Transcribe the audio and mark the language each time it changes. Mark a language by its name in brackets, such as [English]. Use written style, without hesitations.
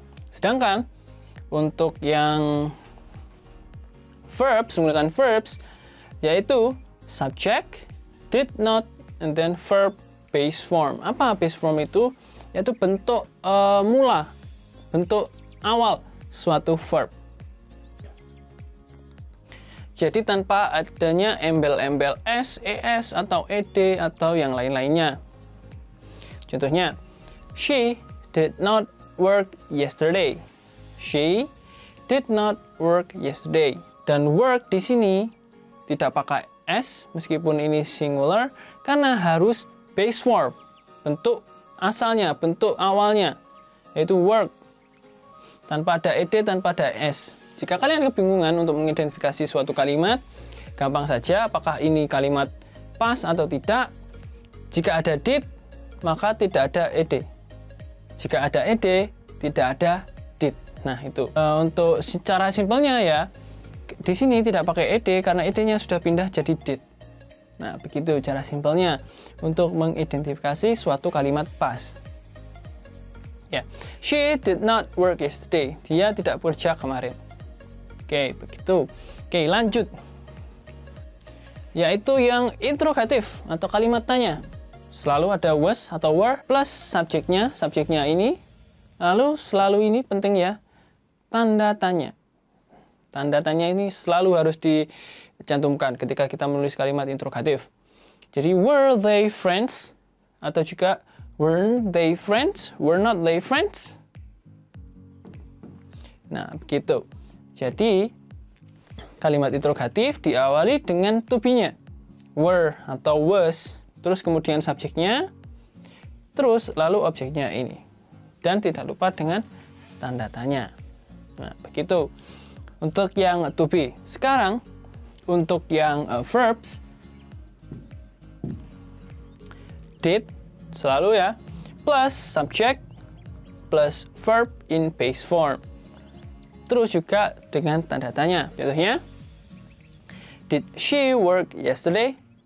[Indonesian] Sedangkan untuk yang verbs, menggunakan verbs, yaitu subject, [English] did not, and then verb base form. [Indonesian] Apa base form itu? Yaitu bentuk mula, bentuk awal suatu verb. Jadi tanpa adanya embel-embel s, es, atau ed, atau yang lain-lainnya. Contohnya, [English] she did not work yesterday. She did not work yesterday. [Indonesian] Dan work di sini tidak pakai s, meskipun ini singular, karena harus base form, bentuk asalnya, bentuk awalnya, yaitu work. Tanpa ada ed, tanpa ada s. Jika kalian kebingungan untuk mengidentifikasi suatu kalimat, gampang saja apakah ini kalimat past atau tidak. Jika ada did, maka tidak ada ed. Jika ada ed, tidak ada did. Nah, itu. Untuk secara simpelnya ya, di sini tidak pakai ed karena ed-nya sudah pindah jadi did. Nah, begitu cara simpelnya untuk mengidentifikasi suatu kalimat past. [English] Ya, she did not work yesterday. [Indonesian] Dia tidak bekerja kemarin. Oke, begitu. Oke, lanjut. Yaitu yang interrogatif atau kalimat tanya. Selalu ada was atau were plus subjeknya, subjeknya ini. Lalu selalu ini penting ya, tanda tanya. Tanda tanya ini selalu harus dicantumkan ketika kita menulis kalimat interrogatif. Jadi, [English] were they friends? [Indonesian] Atau juga, [English] weren't they friends? Were not they friends? [Indonesian] Nah, begitu. Jadi, kalimat interrogatif diawali dengan to be-nya. Were atau was, terus kemudian subjeknya, terus lalu objeknya ini. Dan tidak lupa dengan tanda tanya. Nah, begitu. Untuk yang to be. Sekarang, untuk yang verbs, did, selalu ya, plus subject, plus verb in base form. Terus juga dengan tanda tanya. Contohnya, [English] did she work yesterday?